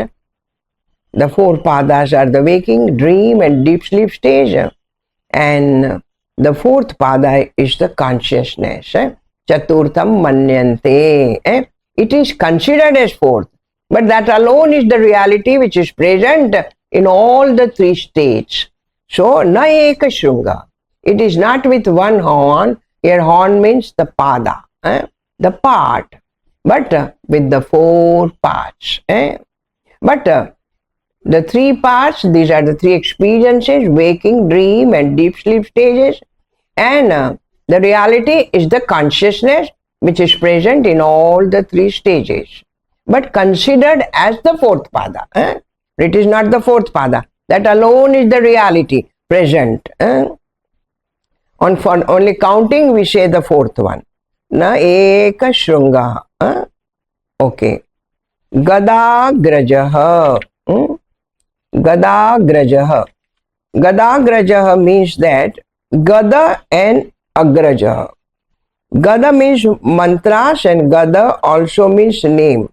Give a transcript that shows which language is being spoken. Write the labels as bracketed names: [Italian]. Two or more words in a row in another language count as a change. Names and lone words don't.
[English] The four padas are the waking, dream and deep sleep stage. And the fourth pada is the consciousness. [Sanskrit] Chaturtham manyante. [English] It is considered as fourth. But that alone is the reality which is present in all the three states. So, [Sanskrit] na eka shrunga. [English] It is not with one horn. Here horn means the pada, the part. But with the four parts. But the three parts, these are the three experiences, waking, dream and deep sleep stages. And the reality is the consciousness which is present in all the three stages. But considered as the fourth pada. It is not the fourth pada. That alone is the reality present. For only counting we say the fourth one. [Sanskrit] Na eka shrunga. Okay. Gadagrajaha. Gadagrajaha. [English] Gadagrajaha means that Gada and Agrajaha. Gada means mantras and Gada also means name.